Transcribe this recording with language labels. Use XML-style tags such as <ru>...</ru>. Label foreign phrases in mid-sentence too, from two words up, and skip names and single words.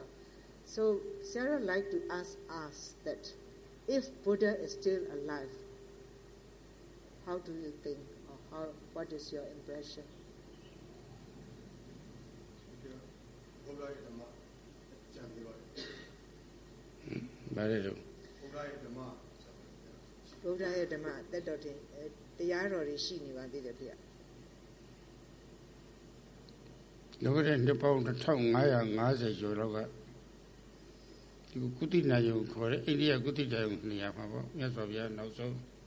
<en>So Sarah like to ask us that if Buddha is still alive, how do you think, or what is your impression?</en> <my>Buddha ရဲ့ဓမ္မတက်တော်တင်တရားတော်တွေရှိနေပါသေးတယ်ဗျာ လောကတဲ့နှစ်ပေါင်း1550ကျော်လောက်ကဒီကုသနာယုံခေါ်တဲ့အိန္ဒိယကုသနာယုံနေရာမှာပေါ့မြတ်စွာဘုရားနောက်ဆုံး</my>